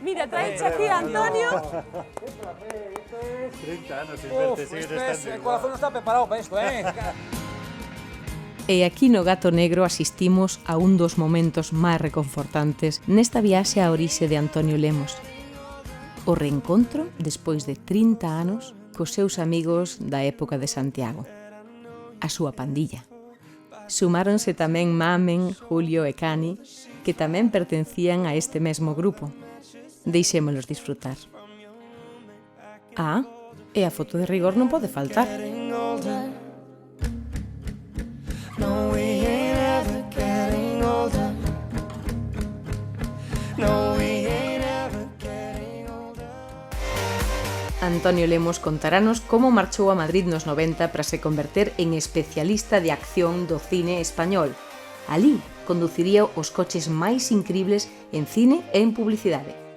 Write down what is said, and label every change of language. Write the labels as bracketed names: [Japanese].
[Spanish] Mira, trae aquí a Antonio. 30 años sin verte, sigues estando El corazón no está preparado para esto, ¿eh? [Galician] E aquí no Gato Negro asistimos a un dos momentos máis reconfortantes nesta viaxe á orixe de Antonio Lemos. O reencontro despois de 30 anos cos seus amigos da época de Santiago. A súa pandilla. Sumáronse tamén Mamen, Julio e Cani, que tamén pertencían a este mesmo grupo. Deixémolos disfrutar. Ah, e a foto de rigor non pode faltar. [English] No, we ain't ever getting older. No, we ain't ever getting older. [Galician] Antonio Lemos contarános como marchou a Madrid nos 90 para se converter en especialista de acción do cine español. Alí conduciría os coches máis incribles en cine e en publicidade.